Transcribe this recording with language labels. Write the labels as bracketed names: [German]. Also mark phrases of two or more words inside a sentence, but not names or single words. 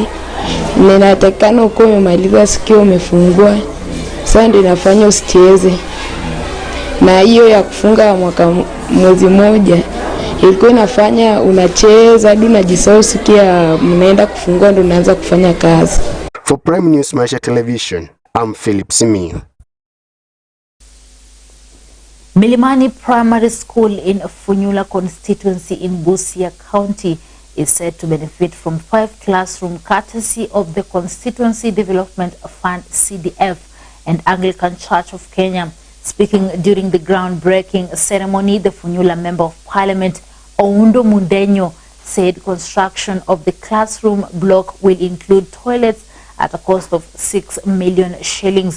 [Swahili] Ninatakana uko umemaliza sikio umefungua. Sasa ndio inafanya usicheze. Na hiyo ya kufunga mwezi moja ilikuwa inafanya unacheza hadi unajisahau sikia mnaenda kufungua ndio unaanza kufanya kazi. [English] For Prime News Maisha Television, I'm Philip Simiyu. Milimani Primary School in Funyula constituency in Busia County is said to benefit from 5 classrooms courtesy of the Constituency Development Fund CDF and Anglican Church of Kenya. Speaking during the groundbreaking ceremony, the Funyula Member of Parliament Oundo Mundenyo said construction of the classroom block will include toilets at a cost of 6 million shillings.